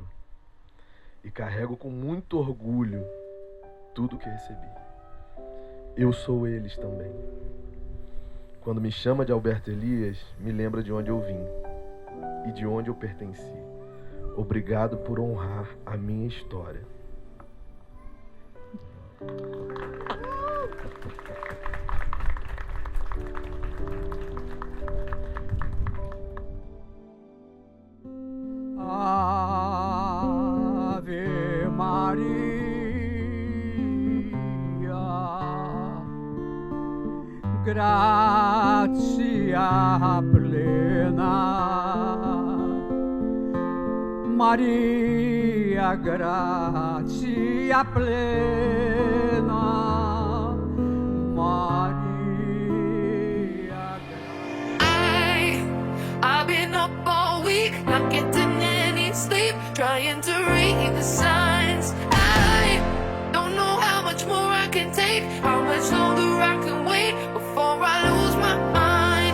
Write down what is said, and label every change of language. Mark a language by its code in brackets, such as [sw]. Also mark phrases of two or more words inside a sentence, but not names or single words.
[pt] E carrego com muito orgulho tudo que recebi. Eu sou eles também. Quando me chama de Alberto Elias, me lembra de onde eu vim e de onde eu pertenci. Obrigado por honrar a minha história. [la] Ave Maria, gratia plena, Maria, gratia plena, Maria. [en] I've been up all week, not getting any sleep, trying to read the signs. I don't know how much more I can take, how much longer I can wait before I lose my mind.